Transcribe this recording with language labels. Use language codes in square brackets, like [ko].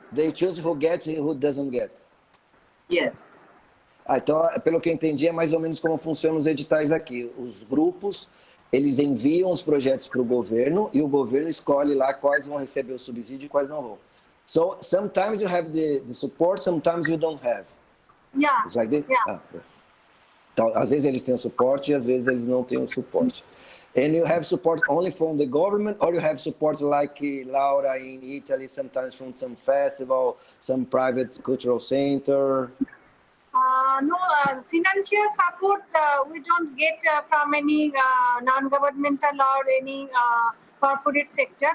[en] They choose who gets and who doesn't get. Yes. [pt] Então, pelo que eu entendi, é mais ou menos como funcionam os editais aqui. Os grupos, eles enviam os projetos para o governo e o governo escolhe lá quais vão receber o subsídio e quais não vão. [en] So, sometimes you have the support, sometimes you don't have. Yeah. It's like this? Yeah. [pt] Então, às vezes eles têm o suporte e às vezes eles não têm o suporte. [en] And you have support only from the government, or you have support like Laura in Italy, sometimes from some festival, some private cultural center? No, financial support we don't get from any non-governmental or any corporate sector.